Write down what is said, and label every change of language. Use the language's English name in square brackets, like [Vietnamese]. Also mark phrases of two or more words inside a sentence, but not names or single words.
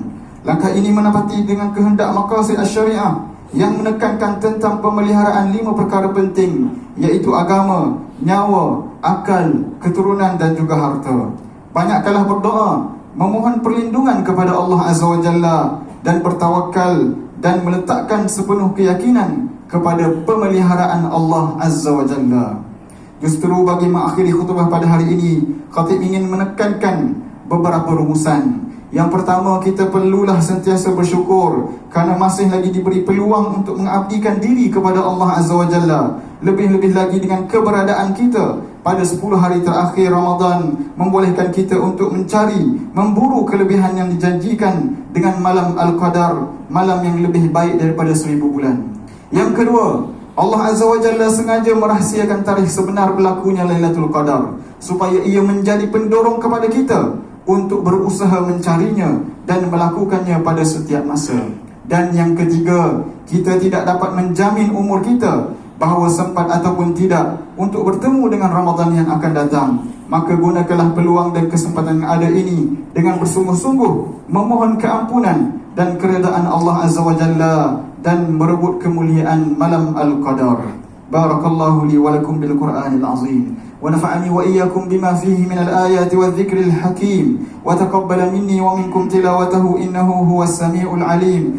[Malay] Langkah ini menepati dengan kehendak [Arabic] مقاصد الشريعة [Malay] yang menekankan tentang pemeliharaan 5 perkara penting, iaitu agama, nyawa, akal, keturunan dan juga harta. Banyakkanlah berdoa, memohon perlindungan kepada Allah [Arabic] عز وجل [Malay] dan bertawakal, dan meletakkan sepenuh keyakinan kepada pemeliharaan Allah [Arabic] عز وجل. [Malay] Justru bagi mengakhiri khutbah pada hari ini, khatib ingin menekankan beberapa rumusan. Yang pertama, kita perlulah sentiasa bersyukur kerana masih lagi diberi peluang untuk mengabdikan diri kepada Allah [Arabic] عز وجل. [Malay] Lebih-lebih lagi dengan keberadaan kita pada 10 hari terakhir Ramadan membolehkan kita untuk mencari, memburu kelebihan yang dijanjikan dengan malam Al-Qadar, malam yang lebih baik daripada 1000 bulan. Yang kedua, Allah [Arabic] عز وجل [Malay] sengaja merahsiakan tarikh sebenar berlakunya Lailatul Qadar supaya ia menjadi pendorong kepada kita untuk berusaha mencarinya dan melakukannya pada setiap masa. Dan yang ketiga, kita tidak dapat menjamin umur kita bahawa sempat ataupun tidak untuk bertemu dengan Ramadan yang akan datang. Maka gunakanlah peluang dan kesempatan yang ada ini dengan bersungguh-sungguh memohon keampunan dan keredaan Allah [Arabic] عز وجل [Malay] dan merebut kemuliaan malam Al-Qadar. [Arabic] بارك الله لي ولكم بالقرآن العظيم ونفعني وإياكم بما فيه من الآيات والذكر الحكيم وتقبل مني ومنكم تلاوته إنه هو السميع العليم.